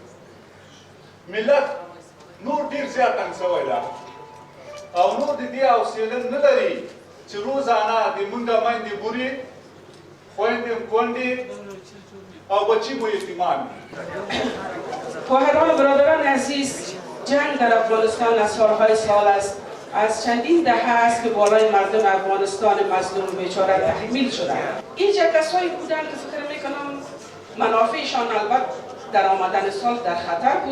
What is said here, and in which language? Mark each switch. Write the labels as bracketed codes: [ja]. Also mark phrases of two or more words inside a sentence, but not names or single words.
[ps] ملت نور ډېر زیات تنګ شوی ده او نور د دې حوصله نه لري چې روزانه د مونږ میندې بورې، خویندې کونډې او بچی مو یتیمان دي. [fa] خواهران و برادران عزیز، جنگ در افغانستان از سالهای سال است. از چندین دهه است که بالای مردم افغانستان مظلوم بیچاره تحمیل شده. اینجا کسایی بودند که فکر میکنم منافعشان البته در آمدن سال در خطر بود.